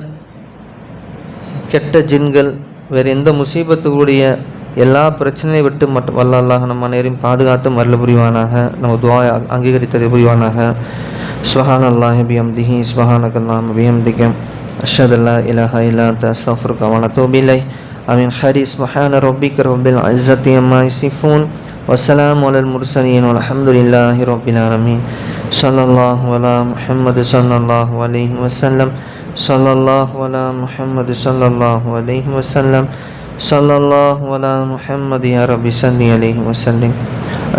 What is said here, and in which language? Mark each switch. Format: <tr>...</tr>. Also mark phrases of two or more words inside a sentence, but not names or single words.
<ta>கெட்ட ஜின்கள் வேறு எந்த முசீபத்துடைய எல்லா பிரச்சனையை விட்டு மட்டும் அல்லாஹ் நம்ம நேரையும் பாதுகாத்து அருள் புரிவானாக. நம்ம துஆ அங்கீகரித்ததை புரிவானாக.</ta> <ar>سبحان الله بحمده سبحانك اللهم بحمدك أشهد أن لا إله إلا أنت أستغفرك وأتوب إليك. آمين. خير سبحان ربك رب العزة عما يصفون والسلام على المرسلين والحمد لله رب العالمين. صلى الله على محمد صلى الله عليه وسلم. صلى الله على محمد صلى الله عليه وسلم. صلى الله على محمد يا رب صل عليه وسلم.</ar>